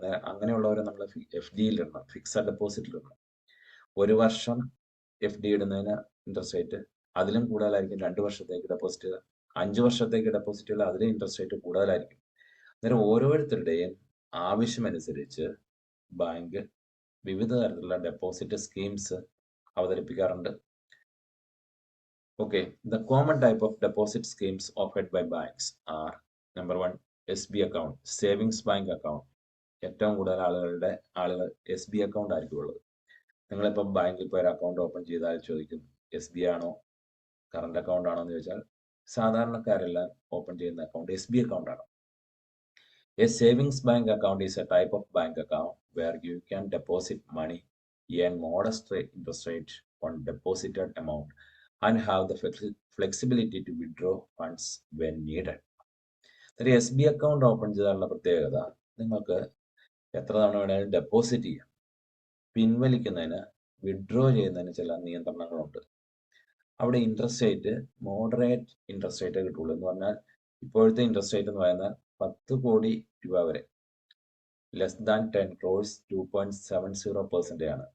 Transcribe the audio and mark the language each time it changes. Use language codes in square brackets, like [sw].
[ml] അങ്ങനെയുള്ളവരെ നമ്മൾ FD ഇടണം, ഫിക്സഡ് ഡെപ്പോസിറ്റിൽ ഇടണം. 1 വർഷം FD ഇടുന്നതിന് ഇൻട്രസ്റ്റ് റേറ്റ് അതിലും കൂടുതലായിരിക്കും. 2 വർഷത്തേക്ക് ഡെപ്പോസിറ്റ് ചെയ്താൽ, 5 വർഷത്തേക്ക് ഡെപ്പോസിറ്റ് ചെയ്താൽ അതിലും ഇൻട്രസ്റ്റ് റേറ്റ് കൂടുതലായിരിക്കും. അന്നേരം ഓരോരുത്തരുടെയും ആവശ്യമനുസരിച്ച് ബാങ്ക് വിവിധ തരത്തിലുള്ള ഡെപ്പോസിറ്റ് സ്കീംസ് അവതരിപ്പിക്കാറുണ്ട്. [en] Okay, the common type of deposit schemes offered by banks are: number 1, SB account, savings bank account. [ml] ഏറ്റവും കൂടുതൽ ആളുകൾ SB അക്കൗണ്ട് ആയിരിക്കും ഉള്ളത്. നിങ്ങളിപ്പം ബാങ്കിൽ പോയി ഒരു അക്കൗണ്ട് ഓപ്പൺ ചെയ്താൽ ചോദിക്കും, SB ആണോ കറണ്ട് അക്കൗണ്ട് ആണോ എന്ന് ചോദിച്ചാൽ സാധാരണക്കാരെല്ലാം ഓപ്പൺ ചെയ്യുന്ന അക്കൗണ്ട് SB അക്കൗണ്ട് ആണ്. [en] A savings bank account is a type of bank account where you can deposit money, earn modest interest rate on deposited amount, and have the flexibility to withdraw funds when needed. [ml] ഒരു SB account open ചെയ്താലുള്ള പ്രത്യേകത, നിങ്ങൾക്ക് എത്ര തവണ വേണമെങ്കിലും deposit ചെയ്യാം. പിൻവലിക്കുന്നതിന്, withdraw ചെയ്യുന്നതിന് ചില നിയന്ത്രണങ്ങളുണ്ട്. അവിടെ interest rate moderate interest rate കിട്ടുള്ളൂ. എന്ന് പറഞ്ഞാൽ ഇപ്പോഴത്തെ ഇൻട്രസ്റ്റ് റേറ്റ് എന്ന് പറയുന്നത് 10 കോടി രൂപ വരെ, ലെസ് ദാൻ 10 crores 2.70% ആണ്.